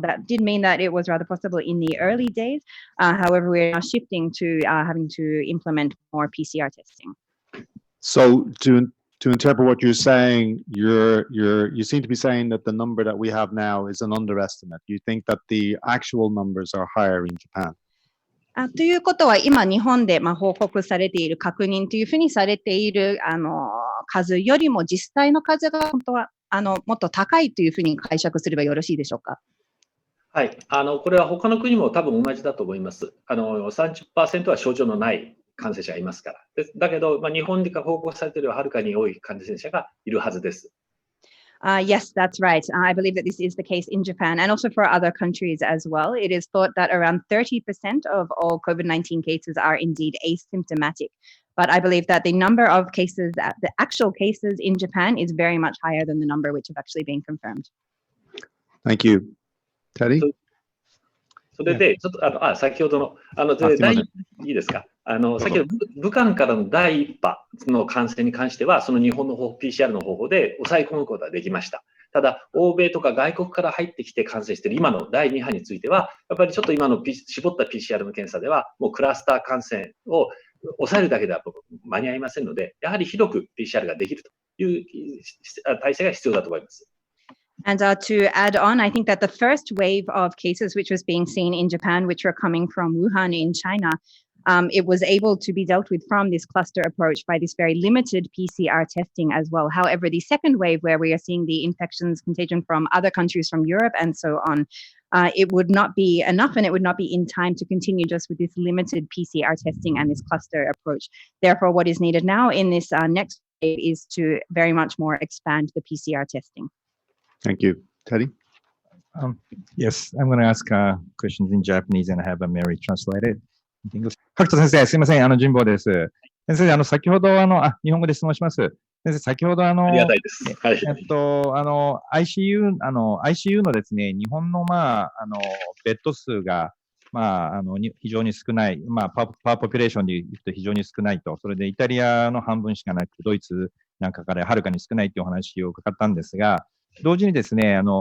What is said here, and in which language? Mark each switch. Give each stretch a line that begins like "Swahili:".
English: That did mean that it was rather possible in the early days. However, we're now shifting to having to implement more PCR testing. So to interpret what you're saying, you seem to be saying that the number that we have now is an underestimate. You think that the actual numbers are higher in Japan?
Japanese: ということは、今、日本で報告されている、確認というふうにされている数よりも、実際の数が本当はもっと高いというふうに解釈すればよろしいでしょうか。はい、これは他の国も多分同じだと思います。30% は症状のない感染者がいますから。だけど、日本で報告されているはるかに多い感染者がいるはずです。
English: Yes, that's right. I believe that this is the case in Japan and also for other countries as well. It is thought that around 30% of all COVID-19 cases are indeed asymptomatic. But I believe that the number of cases, the actual cases in Japan is very much higher than the number which have actually been confirmed. Thank you. Teddy?
Japanese: それで、ちょっと先ほどの、いいですか。先ほど武漢からの第1波の感染に関しては、その日本のPCR の方法で抑え込むことができました。ただ、欧米とか外国から入ってきて感染している今の第2波については、やっぱりちょっと今の絞った PCR の検査では、もうクラスター感染を抑えるだけでは間に合いませんので、やはり広く PCR ができるという体制が必要だと思います。
English: And to add on, I think that the first wave of cases which was being seen in Japan, which were coming from Wuhan in China, it was able to be dealt with from this cluster approach by this very limited PCR testing as well. However, the second wave, where we are seeing the infections contagion from other countries from Europe and so on, it would not be enough and it would not be in time to continue just with this limited PCR testing and this cluster approach. Therefore, what is needed now in this next wave is to very much more expand the PCR testing. Thank you. Teddy? Yes, I'm going to ask questions in Japanese and have Mary translate it.
Japanese: 角田先生、すいません、神保です。先生、先ほど日本語で質問します。先生、先ほどありがたいです。はい。 ICU のですね、日本のベッド数が非常に少ない、パワーポピュレーションで言うと非常に少ないと、それでイタリアの半分しかなくて、ドイツなんかからはるかに少ないというお話を伺ったんですが、同時にですね、